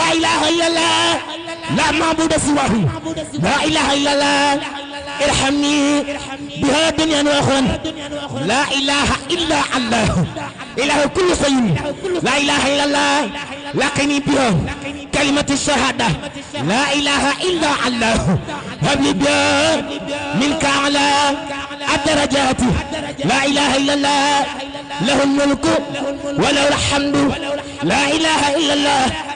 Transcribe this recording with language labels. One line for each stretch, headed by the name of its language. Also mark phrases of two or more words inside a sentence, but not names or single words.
Arabic: إله إلا الله لا معبود سواه لا إله إلا الله ارحمني بها دنيا وأخرى لا إله إلا الله إله كل شيء لا إله إلا الله لقني بها كلمة الشهادة لا إله إلا الله هب لي بها منك على الدرجات لا إله إلا الله له الملك وله الحمد لا إله إلا الله